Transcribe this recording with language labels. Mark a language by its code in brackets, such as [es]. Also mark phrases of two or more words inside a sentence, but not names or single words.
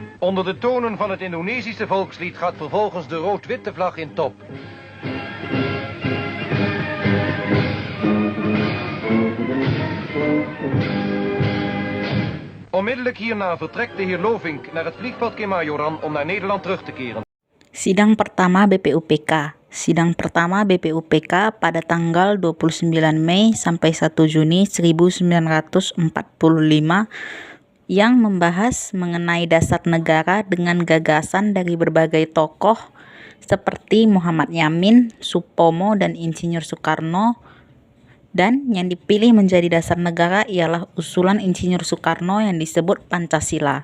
[nl] Onder de tonen van het Indonesische volkslied gaat vervolgens de rood-witte vlag in top. Onmiddellijk hierna vertrekt de heer Lovink naar het vliegveld Kemayoran om naar Nederland terug te keren. [id] Sidang pertama BPUPK. Sidang pertama BPUPK pada tanggal 29 Mei sampai 1 Juni 1945 yang membahas mengenai dasar negara dengan gagasan dari berbagai tokoh seperti Muhammad Yamin, Supomo, dan Insinyur Soekarno, dan yang dipilih menjadi dasar negara ialah usulan Insinyur Soekarno yang disebut Pancasila.